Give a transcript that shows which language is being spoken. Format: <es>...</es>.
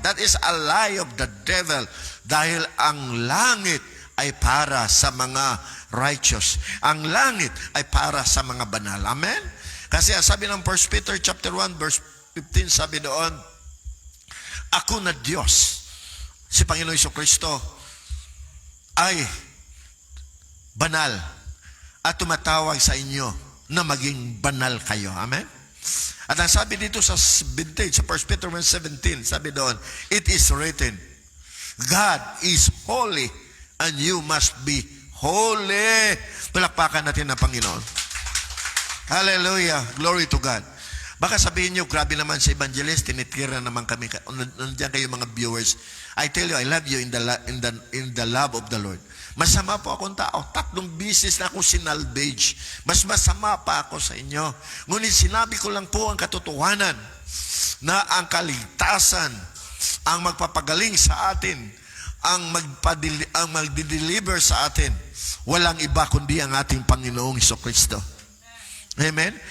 <en>That is a lie of the devil.</en> <tl>Dahil ang langit ay para sa mga righteous. Ang langit ay para sa mga banal. Amen? Kasi sabi ng 1 Peter chapter 1 verse 15, sabi doon, ako na Diyos, si Panginoon Jesucristo, ay banal at tumatawag sa inyo na maging banal kayo. Amen? At ang sabi dito sa 17, sa 1 Peter 1:17, sabi doon,</tl> <en>it is written, God is holy and you must be holy.</en> <tl>Palakpakan natin ang Panginoon. Hallelujah.</tl> <en>Glory to God.</en> <tl>Baka sabihin nyo, grabe naman sa evangelist, tinitira naman kami. Nandiyan kayo mga viewers.</tl> <en>I tell you, I love you in the love of the Lord.</en> <tl>Masama po akong tao. 3 bisis na ako sinalvage. Mas masama pa ako sa inyo. Ngunit sinabi ko lang po ang katotohanan na ang kaligtasan, ang magpapagaling sa atin, ang magdi-deliver sa atin, walang iba kundi ang ating Panginoong Jesucristo. Amen?</tl>